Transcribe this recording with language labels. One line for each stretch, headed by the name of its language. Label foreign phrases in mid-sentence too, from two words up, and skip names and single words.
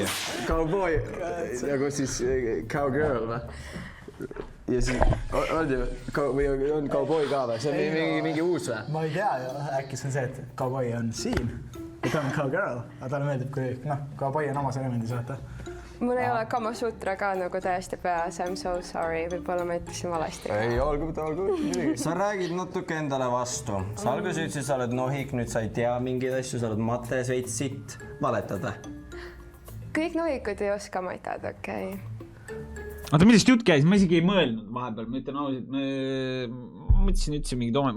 Estonian: Cowboy. Nagu siis cowgirl või? Ja siis on ju, või on cowboy ka või? See on mingi uus või? Ma ei tea, äkki see on see, et cowboy on siin ja ta on cowgirl, aga talle meeldib, kui cowboy on omas elemendis, vaata. Mul ei ole Kama Sutra ka nagu täiesti peas,
English: I'm so sorry,
Estonian: võib-olla ma ütlesin valesti. Ei, olgu. Sa räägid natuke endale vastu. Sa alguses ütlesid, sa oled nohik, nüüd sa ei tea mingeid asju, sa oled mates, veits sitt. Valetad või? Kõik nohikud ei oska matad, okei. Oota, millest jutt käis? Ma isegi ei mõelnud vahepeal, ma ütlen ausalt, ma mõtlesin üldse mingi toome.